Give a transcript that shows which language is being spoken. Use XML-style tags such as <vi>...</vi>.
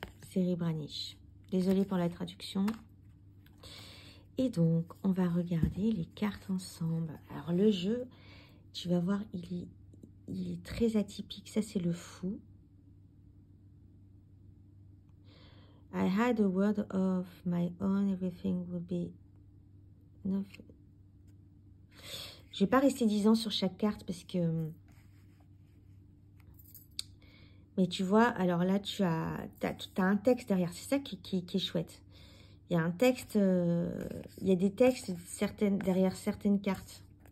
<fr>Seri Branish. Désolée pour la traduction. Et donc, on va regarder les cartes ensemble. Alors, le jeu, tu vas voir, il est très atypique. Ça, c'est le fou.</fr> <en>I had a world of my own, everything would be...</en> <fr>Je vais pas rester 10 ans sur chaque carte parce que... Mais tu vois, alors là, t'as un texte derrière. C'est ça qui est chouette. Il y a un texte, il y a des textes derrière certaines cartes.</fr>